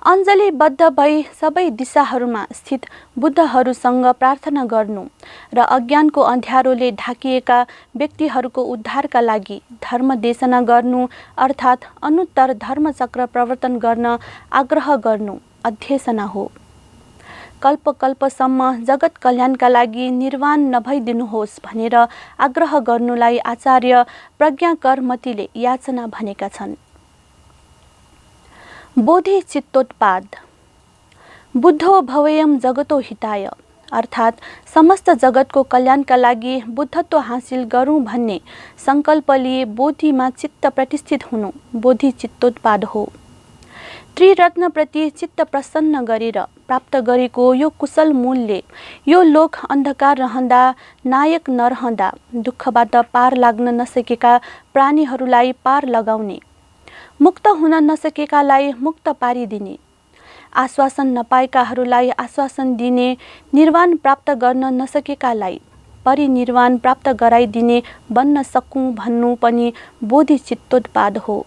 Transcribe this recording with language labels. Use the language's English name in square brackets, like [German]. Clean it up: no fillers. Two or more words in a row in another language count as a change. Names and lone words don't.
[Nepali] अञ्जलीबद्ध भई सबै दिशाहरूमा स्थित बुद्धहरूसँग प्रार्थना गर्नु र अज्ञानको अँध्यारोले ढाकिएका व्यक्तिहरूको उद्धारका लागि धर्म देशना गर्नु अर्थात् अनुत्तर धर्मचक्र प्रवर्तन गर्न आग्रह गर्नु अध्यसना हो। कल्पकल्पसम्म जगत कल्याणका लागि निर्वाण नभइदिनुहोस् भनेर आग्रह गर्नुलाई आचार्य प्रज्ञाकरमतीले याचना भनेका छन्। बोधि चित्तोत्पाद। [Sanskrit] बुद्धो भवेयम जगतो हिताय [Nepali] अर्थात् समस्त जगतको कल्याणका लागि बुद्धत्व हासिल गरौँ भन्ने सङ्कल्प लिए बोधिमा चित्त प्रतिष्ठित हुनु बोधि चित्तोत्पाद हो। त्रिरत्नप्रति चित्त प्रसन्न गरेर प्राप्त गरेको यो कुशल मूलले यो लोक अन्धकार रहँदा नायक नरहँदा दुःखबाट पार लाग्न नसकेका प्राणीहरूलाई पार लगाउने, मुक्त हुन नसकेकालाई मुक्त पारिदिने, आश्वासन नपाएकाहरूलाई आश्वासन दिने, निर्वाण प्राप्त गर्न नसकेकालाई परिनिर्वाण प्राप्त गराइदिने बन्न सकूँ भन्नु पनि बोधि चित्तोत्पाद हो।